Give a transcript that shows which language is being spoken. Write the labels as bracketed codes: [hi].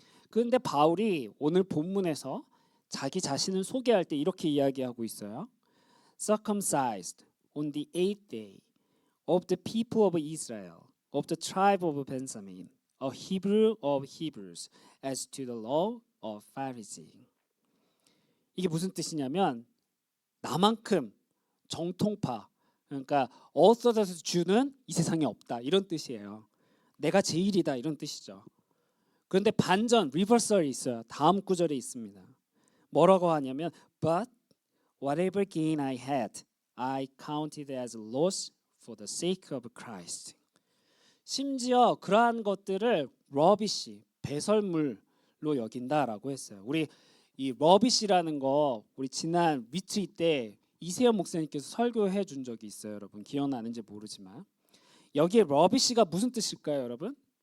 [ko] 그런데 바울이 오늘 본문에서 자기 자신을 소개할 때 이렇게 이야기하고 있어요. [en] Circumcised on the 8th day of the people of Israel, of the tribe of Benjamin, a Hebrew of Hebrews, as to the law of Pharisee. [ko] 이게 무슨 뜻이냐면 나만큼 정통파, 그러니까 오소도스 주는 이 세상에 없다 이런 뜻이에요. 내가 제일이다 이런 뜻이죠. 그런데 반전 리버설이 있어요. 다음 구절에 있습니다. 뭐라고 하냐면 [en] But whatever gain I had, I counted as loss for the sake of Christ. [ko] 심지어 그러한 것들을 러비시, 배설물로 여긴다라고 했어요. 우리 이 러비시라는 거 우리 지난 리트리트 때 이세현 목사님께서 설교해 준 적이 있어요. 여러분 기억나는지 모르지만 여기에 러비시가 무슨 뜻일까요, 여러분?